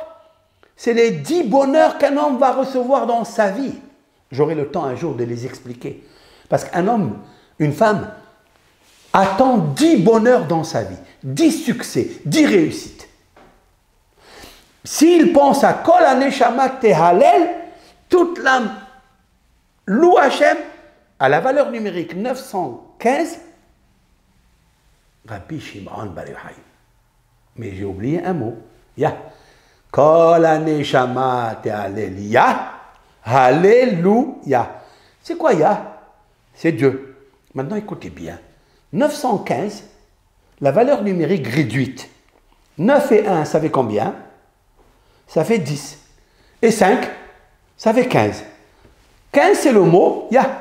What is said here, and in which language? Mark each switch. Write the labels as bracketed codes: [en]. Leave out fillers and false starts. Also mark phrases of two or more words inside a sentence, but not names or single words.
[fr] C'est les 10 bonheurs qu'un homme va recevoir dans sa vie. J'aurai le temps un jour de les expliquer. Parce qu'un homme, une femme, attend 10 bonheurs dans sa vie, 10 succès, 10 réussites. S'il pense à [he] כל הנשמה תהלל, [fr] toute l'âme loue Hachem à la valeur numérique 915, Rabbi Shimon Bar Yochai. Mais j'ai oublié un mot. Ya. [he] כל הנשמה תהלל יה. [fr] Alléluia. C'est quoi ya? C'est Dieu. Maintenant écoutez bien. 915, la valeur numérique réduite. 9 et 1, ça fait combien? Ça fait 10. Et 5, ça fait 15. 15, c'est le mot Ya.